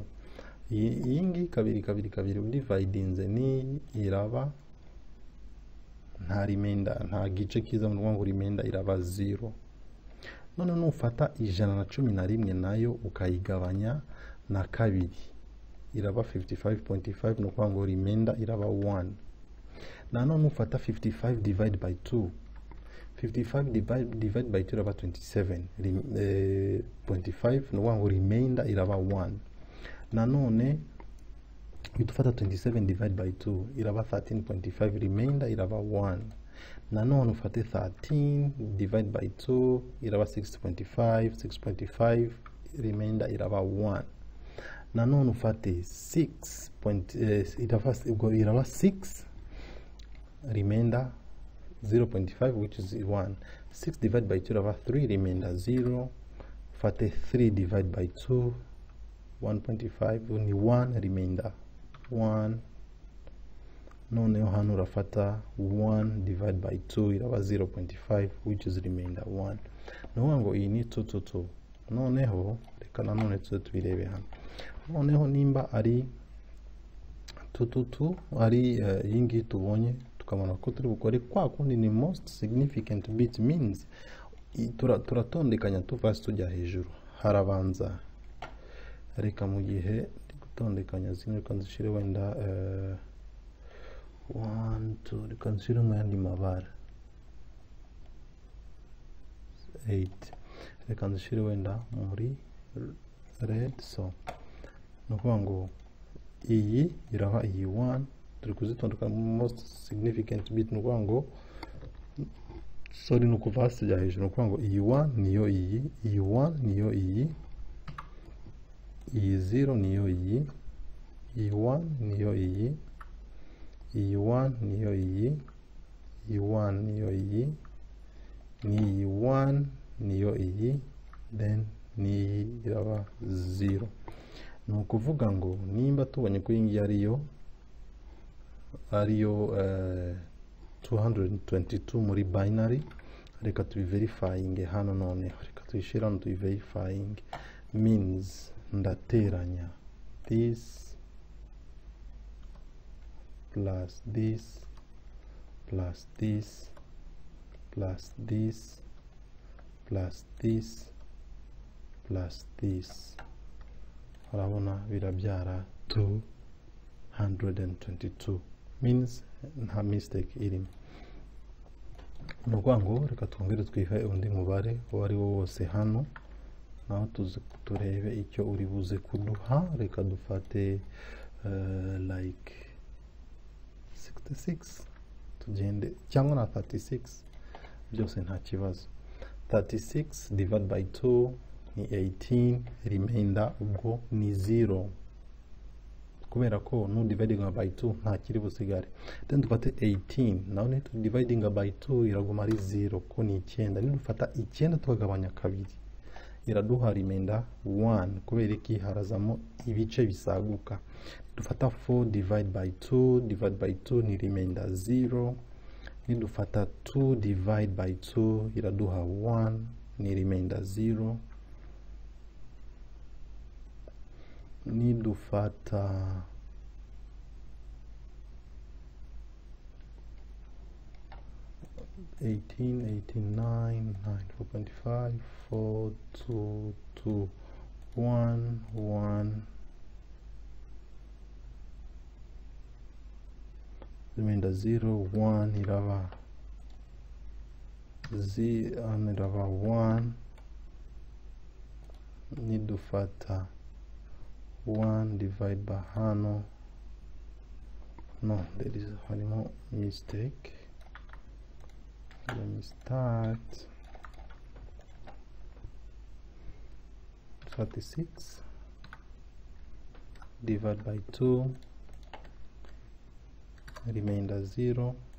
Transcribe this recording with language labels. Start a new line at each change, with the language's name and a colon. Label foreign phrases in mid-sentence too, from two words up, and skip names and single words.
Kinyarwanda: Iyi ngi 2 udividinze ni iraba nta remainder, nta gice kiza mu ngo remainder iraba 0. None nufata 111 nayo ukayigabanya na 2 iraba 55.5, no kwa ngo remainder iraba 1. Nano nufata 55
English: divide by
Kinyarwanda: 2, 55
English: divide by
Kinyarwanda: 2 iraba 27.5, no kwa ngo remainder iraba 1. Nanone itufata 27
English: divide by
Kinyarwanda: 2 iraba 13.5, remainder iraba 1. Nanone ufate 13
English: divide by
Kinyarwanda: 2 iraba 6.5, 6.5 remainder iraba 1. Nanone ufate 6 iraba 6
English: remainder 0.5 which is 1.
Kinyarwanda: 6
English: divide by
Kinyarwanda: 2 iraba 3 remainder 0. Ufate 3
English: divide by
Kinyarwanda: 2 1.5 ni 1 remainder 1. None hano urafata 1
English: divide by
Kinyarwanda: 2 iraba 0.5
English: which is remainder
Kinyarwanda: 1. Ngo iyi ni 2. Noneho reka nanone tubirebe hano. Noneho nimba ari 2 ari iyi ngiyi tubonye, tukabona ko turi bukore kwa kundi ni
English: most significant bit,
Kinyarwanda: means turatondekanya tuva tujya hejuru. Harabanza reka mu gihe gutondekanya zimwe reka nzishire wenda 1 2 reka nzishire mu yandi mabara 8, reka nzishire wenda muri red. So no kuvuga ngo iyi iraba iyi 1 turi kuzitondeka
English: most significant bit,
Kinyarwanda: no kuvuga ngo sorry no kuva hasi jya hejuru. No kuvuga ngo iyi 1 niyo iyi 1 niyo iyi 0 niyo iyi 1 niyo iyi 1 niyo iyi 1 niyo iyi ni 1 niyo iyi, then ni iraba 0. Ni ukuvuga ngo nimba tubonye ko iyi ngiyi ariyo 222 muri binary, reka tubiverifying hano. None reka tuyishira hano tubiverifying, means ndateranya
English: this plus this plus this plus this plus this plus this,
Kinyarwanda: urabona birabyara 222, means nta mistake irimo. Ni ukuvuga ngo reka twongere twihe undi mubare uwo ari wo wose hano, naho turebe icyo uri buze kuduha. Reka dufate like 66 tugende, cyangwa na 36, byose nta kibazo. 36 divide by 2 ni 18, remainder ubwo ni 0 kubera ko no
English: dividing by
Kinyarwanda: 2 nta kiri busigare. Then dufate 18 naho ni
English: dividing by
Kinyarwanda: 2 iraguma ari 0 ko ni 9. Ni dufata 9 tukagabanya kabiri, iraduha remainder 1 kubera iki harazamo ibice bisaguka. Dufata 4
English: divide by
Kinyarwanda: 2 ni remainder 0. Nidufata 2
English: divide by
Kinyarwanda: 2 iraduha 1 ni remainder 0. Nidufata 18, 9, 4.5, 4, 2, 2, 1, 1. Remainder 0, 1 iraba 1. Nidufata 1
English: divide by
Kinyarwanda: hano.
English: No, there is a mistake. Let me start. 36 divide by 2, remainder 0.